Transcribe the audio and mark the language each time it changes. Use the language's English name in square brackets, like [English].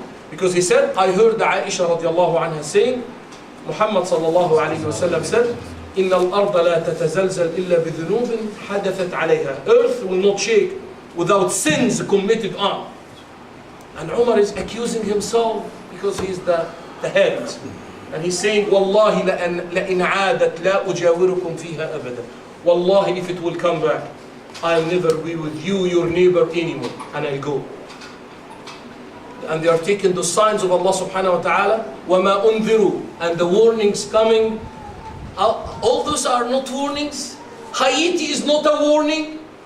[English] Because he said, I heard Aisha radiallahu anha saying, Muhammad sallallahu alayhi wa sallam said, [Arabic] إِنَّ الْأَرْضَ لَا تَتَزَلْزَلْ إِلَّا بِذُنُوبٍ حَدَثَتْ عَلَيْهَا. [English] Earth will not shake without sins committed on. And Umar is accusing himself because he is the head. And he's saying, [Arabic] Wallahi لَإِنْ عَادَتْ لَا أُجَاوِرُكُمْ فِيهَا أَبَدًا. [English] Wallahi, if it will come back, I'll never be with you, your neighbor, anymore. And I'll go. And they are taking the signs of Allah subhanahu wa ta'ala. [Arabic] وَمَا أُنذِرُوا. [English] And the warnings coming. All those are not warnings. Haiti is not a warning.